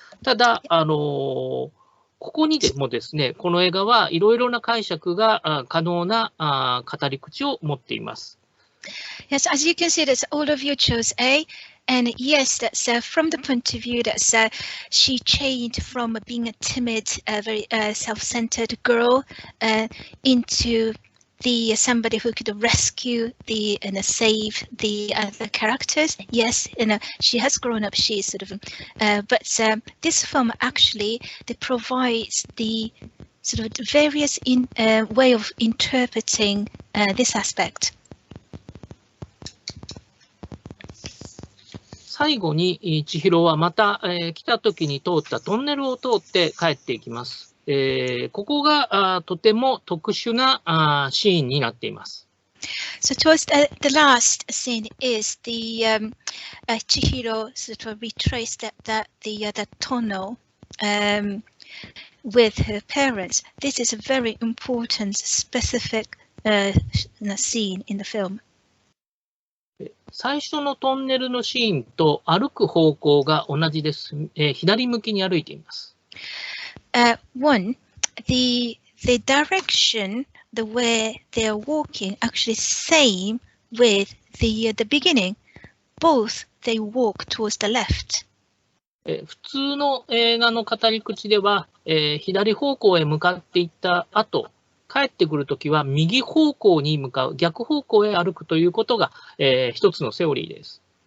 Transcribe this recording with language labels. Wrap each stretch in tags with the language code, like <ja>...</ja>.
<ja>ただここにでもですね、この映画はいろいろな解釈が可能な語り口を持っています。</ja> <en>Yes, as you can see, that's all of you chose A, and yes, that's from the point of view that she changed from being a timid, very self-centered girl into somebody who could rescue and save the other characters. Yes, she has grown up. She is sort of, but this film actually provides the sort of various way of interpreting this aspect.</en> <ja>最後に千尋はまた、来た時に通ったトンネルを通って帰っていきます。ここがとても特殊なシーンになっています。</ja> <en>So towards the last scene is the Chihiro sort of retraced the tunnel with her parents. This is a very important, specific scene in the film.</en> <ja>最初のトンネルのシーンと歩く方向が同じです。左向きに歩いています。</ja> <en>One, the direction, the way they are walking, actually same with the beginning. Both they walk towards the left.</en> <ja>普通の映画の語り口では、左方向へ向かっていった後、帰ってくるときは右方向に向かう、逆方向へ歩くということが、一つのセオリーです。</ja>